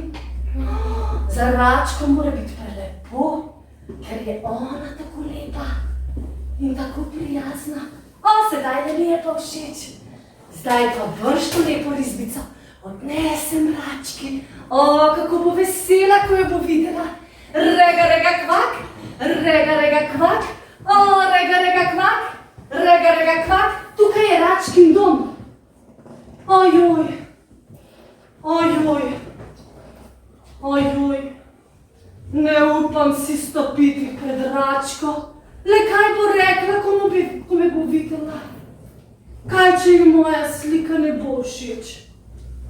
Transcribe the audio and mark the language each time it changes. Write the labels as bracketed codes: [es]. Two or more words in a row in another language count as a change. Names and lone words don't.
[sl] Za račko mora biti prelepo, ker je ona tako lepa in tako prijazna. Sedaj da mi je pa všeč. Zdaj pa vrš to lepo risbico odnesem rački. Kako bo vesela, ko jo bo videla. Rega, kvak. Rega, kvak. Rega, kvak. Rega, kvak. Tukaj je račkin dom. Ojoj. Ne upam si stopiti pred račko. Le kaj bo rekla, ko me bo videla? Kaj, če ji moja slika ne bo všeč?